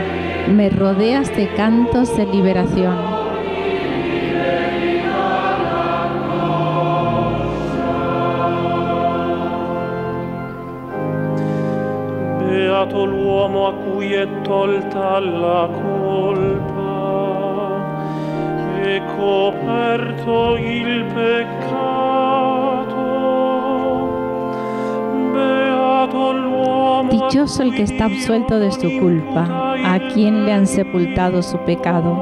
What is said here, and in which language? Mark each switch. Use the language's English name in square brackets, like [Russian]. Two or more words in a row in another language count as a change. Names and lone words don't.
[Spanish] Me rodeas de cantos de liberación. [Italian] Beato l'uomo a cui è tolta la colpa e coperto il peccato. Beato l'uomo. [Spanish] Dichoso el que está absuelto de su culpa, a quien le han sepultado su pecado.